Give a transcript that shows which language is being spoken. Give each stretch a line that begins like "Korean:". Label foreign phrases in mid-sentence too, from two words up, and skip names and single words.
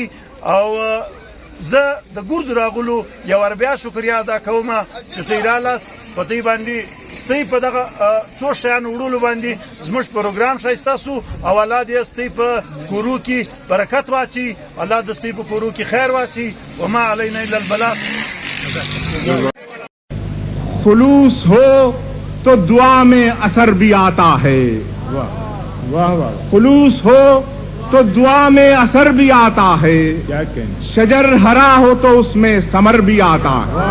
Pashto: او زه د ګردو راغلو یو ور بیا شکریا ادا کوم چې تاسو رالاست. پتی باندې ستې په دغه څو شیانو وړلو باندې زموږ پروګرام ښایسته سو او الله دې ستې په کورو کې برکت واچي الله دې ستې په کورو کې خیر واچي
Arabic: وما علینا الا البلاغ
Urdu: خلوص ہو تو دعا میں اثر بھی آتا ہے خلوص ہو تو دعا میں اثر بھی آتا ہے شجر ہرا ہو تو اس میں ثمر بھی آتا ہے